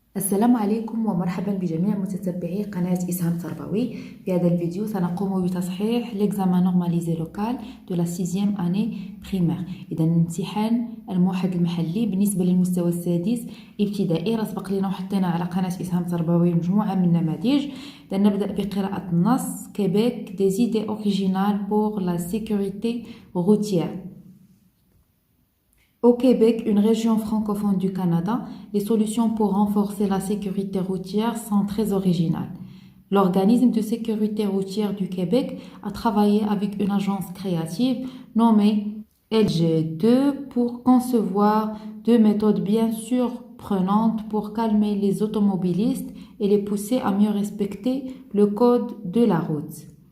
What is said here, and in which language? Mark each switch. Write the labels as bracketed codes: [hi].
[ar] السلام عليكم ومرحبا بجميع متتبعي قناة إسهام تربوي. في هذا الفيديو سنقوم بتصحيح l'examen normalisé local de la 6e année primaire. إذا امتحان الموحد المحلي بالنسبة للمستوى السادس ابتدائي. راه سبق لنا وحطينا على قناة إسهام تربوي مجموعة من النماذج. إذا نبدأ بقراءة النص. [fr] Québec, des idées originales pour la sécurité routière. Au Québec, une région francophone du Canada, les solutions pour renforcer la sécurité routière sont très originales. L'organisme de sécurité routière du Québec a travaillé avec une agence créative nommée LG2 pour concevoir deux méthodes bien surprenantes pour calmer les automobilistes et les pousser à mieux respecter le code de la route.